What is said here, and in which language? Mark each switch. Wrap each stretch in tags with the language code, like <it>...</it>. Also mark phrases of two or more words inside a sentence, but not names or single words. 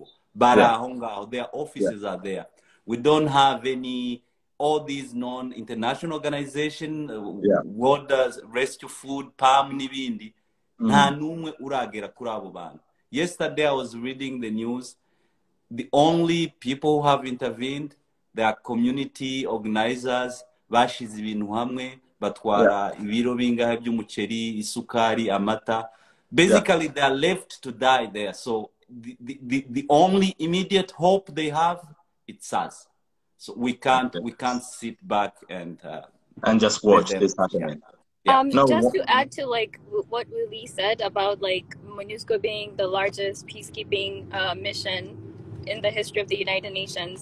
<en>Barahonga, their offices are there. We don't have any, all these non-international organizations, World Rescue Food, PAM, Nibindi. Yesterday I was reading the news. The only people who have intervened, they are community organizers,</en> <rw>bashize ibintu hamwe, batwara ibiro bingahe by'umuceri, isukari, amata.</rw> <en>Basically, they are left to die there. So the only immediate hope they have, it's us. So we can't sit back and just watch this happening. Just to add to like what Willie said about like MONUSCO being the largest peacekeeping mission in the history of the United Nations.</en>